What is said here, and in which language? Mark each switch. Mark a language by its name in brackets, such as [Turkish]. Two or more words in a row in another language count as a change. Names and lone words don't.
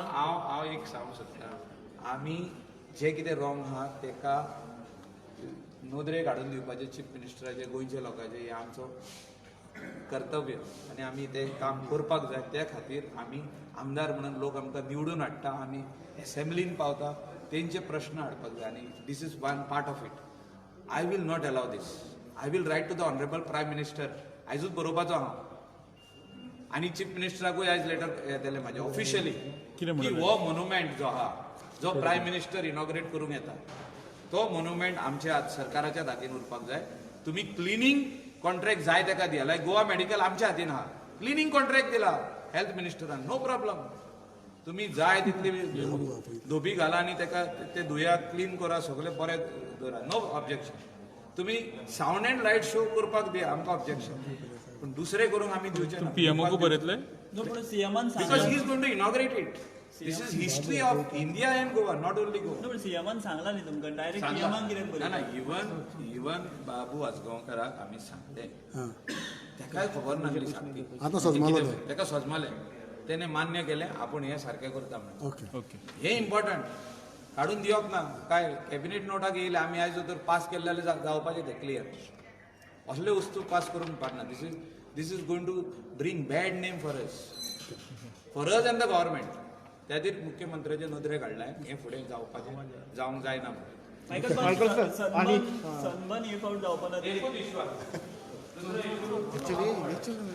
[Konkani] हांव एक सांगूंक सोदतां आमी जे कितें रॉंग आहा तेका नोंदरे काडून दिवपाचे [English] Chief Minister's [Konkani] गोंयच्या लोकांचे हे आमचो कर्तव्य आनी आमी तें काम करपाक जाय त्या खातीर आमी आमदार म्हणून लोक आमकां निवडून हाडटा आमी एसेंब्लीन पावता तेंचे प्रश्न हाडपाक जाय आनी [English] This is one part of it, I will not allow this, I will write to the Honourable Prime [Konkani] मिनिस्टर आयजूच बरोवपाचो हांव आनी [English] Chief Minister [Konkani] आयज लेटर दिलें म्हाजें ऑफिशियली की हो मोन्युमेंट जो आहा जो प्रायम मिनिस्टर इनॉग्रेट करूंक येता तो मोन्युमेंट आमच्या सरकाराच्या हातीन उरपाक जाय तुमी [English] cleaning contract [Konkani] जाय तेका दिया लायक गोवा मेडिकल आमच्या हातीन आहा [English] cleaning contract [Konkani] दिला [English] health minister no problem [Konkani] तुमी जाय तितली धोबी घाला आनी तेका ते धुया क्लीन करा सगळे बरें दवरा [English] no objection [Konkani] तुमी [English] sound and light show [Konkani] करपाक दिया आमकां ऑब्जेक्शन पूण दुसरें करूंक आमी दिवचे ना पीएमओ बरयतले नो पूण सीएमान [English] Because he is going to inaugurate it, this is history of India and Goa, not only Goa [Konkani] नो पूण सीएमान सांगला न्ही तुमकां [English] direct PM [Konkani] कित्याक ना ना बरयता इवन बाबू आजगांवकाराक आमी सांगले तेकाय खबर नासली सांगली आतां सजमालो तो. तेका सजमाले तेणे मान्य केलें आपूण हें सारकें करता म्हणून ओके ओके हे इम्पॉर्टंट काडून दिवप ना काय [English] cabinet note [Konkani] येयले आमी आयज जर पास केले जाल्यार जावपाचें तें क्लियर असले वस्तू पास करूंक पारना [English] this is going to bring bad name for us and the government [Konkani] त्या खातीर मुख्यमंत्र्याचे नदरे काडलाय हें फुडें जावंक जायना म्हणून मायकल सर सनबर्न एक फावट जावपाना एकूच इश्यू आहा